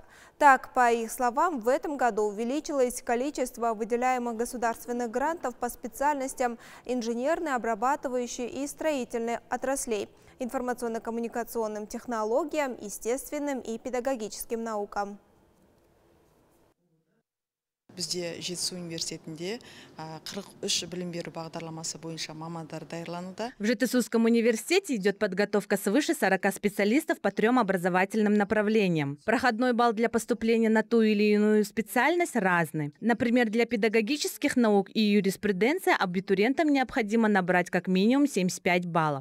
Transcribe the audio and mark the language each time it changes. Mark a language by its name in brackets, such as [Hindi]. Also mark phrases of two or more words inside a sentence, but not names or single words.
[Russian] Так, по их словам, в этом году увеличилось количество выделяемых государственных грантов по специальностям инженерной, обрабатывающей и строительной отраслей, информационно-коммуникационным технологиям, естественным и педагогическим наукам. [Kazakh] Бізде Жетісу университетінде 43 білім беру бағдарламасы бойынша мамандар даярлануда. [Russian] В Жетысусском университете идет подготовка свыше 40 специалистов по 3 образовательным направлениям. Проходной балл для поступления на ту или иную специальность разный. Например, для педагогических наук и юриспруденции абитуриентам необходимо набрать как минимум 75 баллов.